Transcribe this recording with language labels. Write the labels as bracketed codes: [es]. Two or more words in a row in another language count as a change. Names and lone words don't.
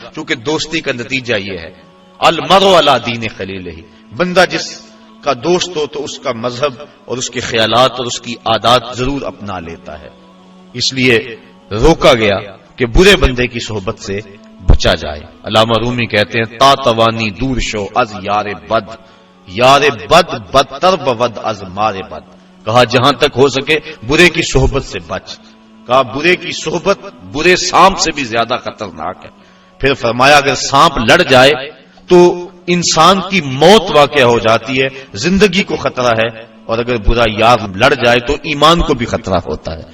[ur] کیونکہ دوستی کا نتیجہ یہ ہے، [ar] المرء علی دین خلیلہ، [ur] بندہ جس کا دوست ہو تو اس کا مذہب اور اس کے خیالات اور اس کی عادات ضرور اپنا لیتا ہے. اس لیے روکا گیا کہ برے بندے کی صحبت سے بچا جائے. علامہ رومی کہتے ہیں [fa] تا توانی دور شو از یار بد، یار بد بدتر بود از مار بد. [ur] کہا جہاں تک ہو سکے برے کی صحبت سے بچ. کہا برے کی صحبت برے سانپ سے بھی زیادہ خطرناک ہے. پھر فرمایا اگر سانپ لڑ جائے تو انسان کی موت واقع ہو جاتی ہے، زندگی کو خطرہ ہے، اور اگر برا یار لڑ جائے تو ایمان کو بھی خطرہ ہوتا ہے.